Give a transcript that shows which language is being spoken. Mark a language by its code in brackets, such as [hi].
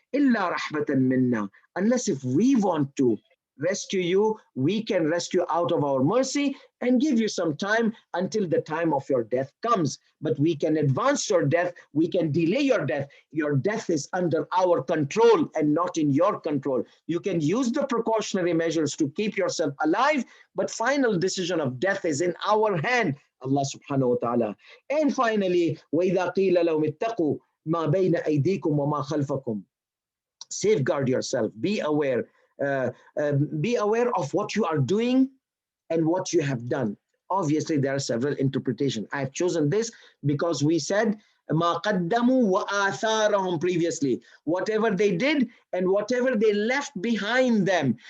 [ar] Illa rahmatan minna. [en] Unless if we want to rescue you, we can rescue out of our mercy and give you some time until the time of your death comes. But we can advance your death, we can delay your death. Your death is under our control and not in your control. You can use the precautionary measures to keep yourself alive, but final decision of death is in our hand, Allah subhanahu wa ta'ala. And finally, [ar] وَإِذَا قِيلَ لَهُمِ اتَّقُوا مَا بَيْنَ أَيْدِيكُمْ وَمَا خَلْفَكُمْ. [en] Safeguard yourself, be aware. Be aware of what you are doing and what you have done. Obviously, there are several interpretations. I have chosen this because we said [ar] مَا قَدَّمُوا وَآثَارَهُمْ [en] previously. Whatever they did and whatever they left behind them.